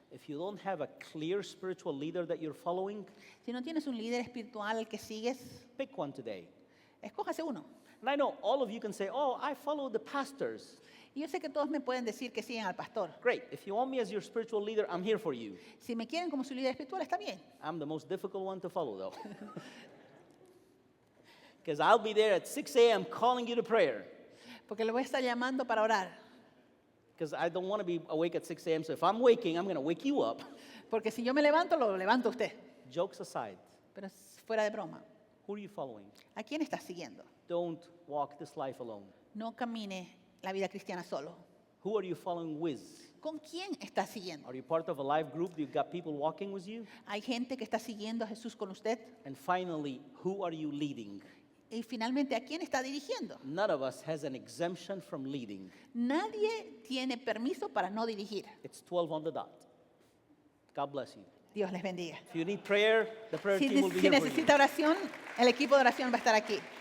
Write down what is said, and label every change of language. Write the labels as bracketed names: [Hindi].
[English] If you don't have a clear spiritual leader that you're following, [Spanish] Si no tienes un líder espiritual al que sigues, [English] pick one today. [Spanish] escójase uno. [English] And I know all of you can say, oh, I follow the pastors. [Spanish] Y yo sé que todos me pueden decir que siguen al pastor. [English] Great. If you want me as your spiritual leader, I'm here for you. [Spanish] Si me quieren como su líder espiritual, está bien. [English] I'm the most difficult one to follow, though. Because I'll be there at 6 a.m. calling you to prayer. [Spanish] Porque le voy a estar llamando para orar. [English] Because I don't want to be awake at 6 a.m. So if I'm waking, I'm going to wake you up. [Spanish] Porque si yo me levanto, lo levanto a usted. [English] Jokes aside, [Spanish] Pero fuera de broma. [English] who are you following? [Spanish] ¿A quién estás siguiendo? [English] Don't walk this life alone. [Spanish] No camine la vida cristiana solo. [English] Who are you following with? [Spanish] ¿Con quién estás siguiendo? [English] Are you part of a life group? You've got people walking with you? [Spanish] ¿Hay gente que está siguiendo a Jesús con usted? [English] And finally, who are you leading? [Spanish] Y finalmente, ¿a quién está dirigiendo? [English] None of us has an exemption from leading. [Spanish] Nadie tiene permiso para no dirigir. [English] It's 12 on the dot. God bless you. [Spanish] Dios les bendiga. [English] If you need prayer, the prayer [Spanish] Si, [English] team will be [Spanish] si [English] here for you. [Spanish] necesita oración, el equipo de oración va a estar aquí.